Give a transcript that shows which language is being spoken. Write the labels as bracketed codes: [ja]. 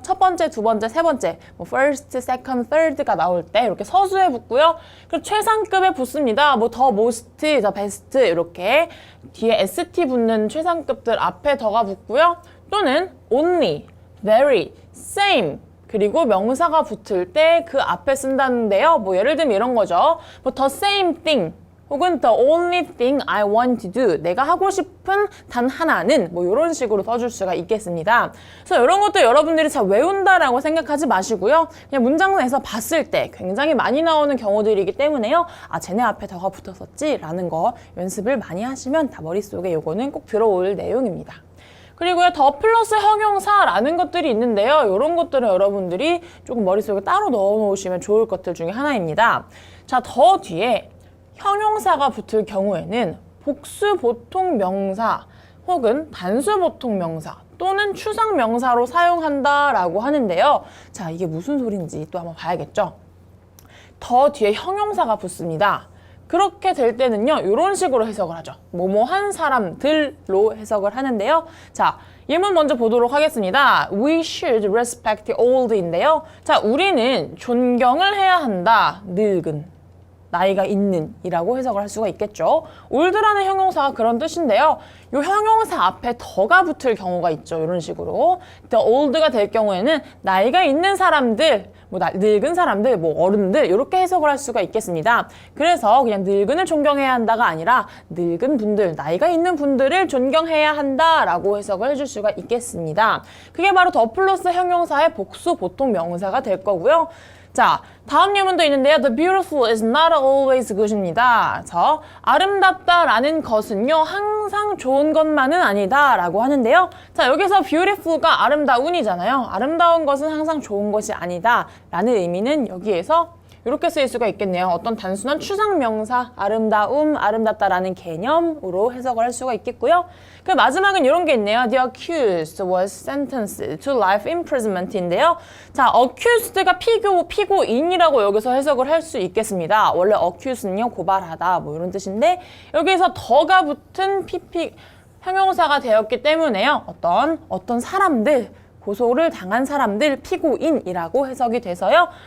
[ko] 첫 번째, 두 번째, 세 번째, 뭐 [en] first, second, third [ko] 가 나올 때 이렇게 서수에 붙고요. 그리고 최상급에 붙습니다. 뭐 더 most, 더 best 이렇게 뒤에 st 붙는 최상급들 앞에 더가 붙고요. 또는 only, very, same 그리고 명사가 붙을 때 그 앞에 쓴다는데요. 뭐 예를 들면 이런 거죠. [en] 뭐 the same thing [ko] 혹은 [en] the only thing I want to do. [ko] 내가 하고 싶은 단 하나는 뭐 이런 식으로 써줄 수가 있겠습니다. 그래서 이런 것도 여러분들이 잘 외운다라고 생각하지 마시고요. 그냥 문장 내에서 봤을 때 굉장히 많이 나오는 경우들이기 때문에요. 쟤네 앞에 더가 붙었었지 라는 거 연습을 많이 하시면 다 머릿속에 요거는 꼭 들어올 내용입니다. 그리고요, 더 플러스 형용사라는 것들이 있는데요. 이런 것들은 여러분들이 조금 머릿속에 따로 넣어놓으시면 좋을 것들 중에 하나입니다. 자, 더 뒤에 형용사가 붙을 경우에는 복수 보통 명사 혹은 단수 보통 명사 또는 추상 명사로 사용한다라고 하는데요. 자, 이게 무슨 소린지 또 한번 봐야겠죠. 더 뒤에 형용사가 붙습니다. 그렇게 될 때는요, 이런 식으로 해석을 하죠. 뭐뭐한 사람들로 해석을 하는데요. 자, 예문 먼저 보도록 하겠습니다. [en] We should respect old인데요. [ko] 자, 우리는 존경을 해야 한다. 늙은. 나이가 있는 이라고 해석을 할 수가 있겠죠. ol드라는 형용사가 그런 뜻인데요. 이 형용사 앞에 더가 붙을 경우가 있죠. 이런 식으로. the old가 될 경우에는 나이가 있는 사람들, 뭐 늙은 사람들, 뭐 어른들 이렇게 해석을 할 수가 있겠습니다. 그래서 그냥 늙은을 존경해야 한다가 아니라 늙은 분들, 나이가 있는 분들을 존경해야 한다라고 해석을 해줄 수가 있겠습니다. 그게 바로 더 플러스 형용사의 복수 보통 명사가 될 거고요. 자, 다음 예문도 있는데요. [en] The beautiful is not always good입니다. [ko] 저 아름답다라는 것은요, 항상 좋은 것만은 아니다라고 하는데요. 자, 여기서 beautiful가 아름다운이잖아요. 아름다운 것은 항상 좋은 것이 아니다라는 의미는 여기에서 이렇게 쓰일 수가 있겠네요. 어떤 단순한 추상명사, 아름다움, 아름답다라는 개념으로 해석을 할 수가 있겠고요. 그 마지막은 이런 게 있네요. [en] The accused was sentenced to life imprisonment인데요. [ko] 자, accused가 피고인이라고 여기서 해석을 할 수 있겠습니다. 원래 accused는요, 고발하다 뭐 이런 뜻인데 여기서 더가 붙은 형용사가 되었기 때문에요. 어떤 사람들, 고소를 당한 사람들, 피고인이라고 해석이 돼서요.